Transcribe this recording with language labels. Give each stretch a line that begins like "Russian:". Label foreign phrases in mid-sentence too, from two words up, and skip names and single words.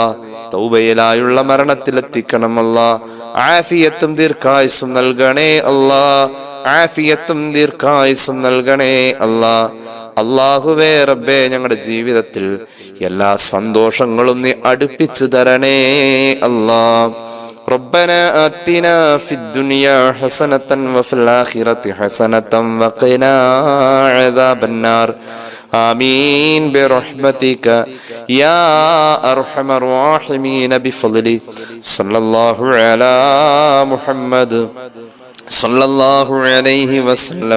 Malayalam: തൗബയിലായുള്ള മരണത്തിലെത്തിക്കണം അല്ലാ. ആഫിയത്തും ദീർഘായുസ്സും നൽകണേ അല്ലാ. ആഫിയത്തും ദീർഘായുസ്സും നൽകണേ അല്ലാ. അല്ലാഹുവേ റബ്ബേ ഞങ്ങളുടെ ജീവിതത്തിൽ എല്ലാ സന്തോഷങ്ങളും നീ അടുപ്പിച്ചു തരണേ അല്ലാ.
Arabic: ربنا آتنا في الدنيا حسنة وفي الآخرة حسنة وقنا عذاب النار. آمين برحمتك يا أرحم الراحمين بفضلي. صلى الله على محمد صلى الله عليه وسلم.